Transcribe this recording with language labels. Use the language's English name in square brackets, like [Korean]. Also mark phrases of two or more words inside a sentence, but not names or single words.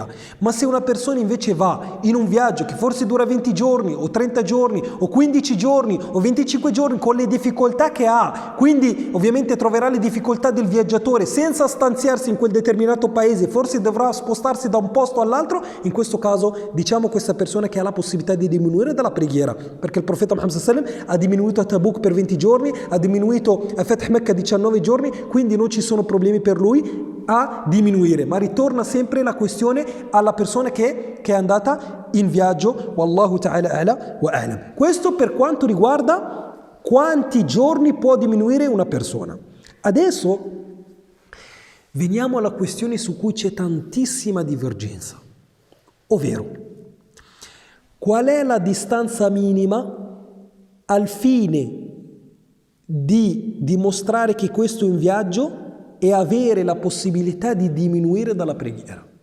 [Italian] Ma se una persona invece va in un viaggio che forse dura 20 giorni o 30 giorni o 15 giorni o 25 giorni, con le difficoltà che ha, quindi ovviamente troverà le difficoltà del viaggiatore senza stanziarsi in quel determinato paese, forse dovrà spostarsi da un posto all'altro, in questo caso diciamo questa persona che ha la possibilità di diminuire dalla preghiera, perché il profeta Muhammad [Arabic] صلى الله عليه وسلم [Italian] ha diminuito a Tabuk per 20 giorni, ha diminuito a Fath Mecca 19 giorni, quindi non ci sono problemi per lui a diminuire, ma ritorna sempre la questione alla persona che è andata in viaggio. [Arabic] والله تعالى أعلى وأعلم. [Italian] Questo per quanto riguarda quanti giorni può diminuire una persona. Adesso veniamo alla questione su cui c'è tantissima divergenza, ovvero qual è la distanza minima al fine di dimostrare che questo è un viaggio e avere la possibilità di diminuire dalla preghiera.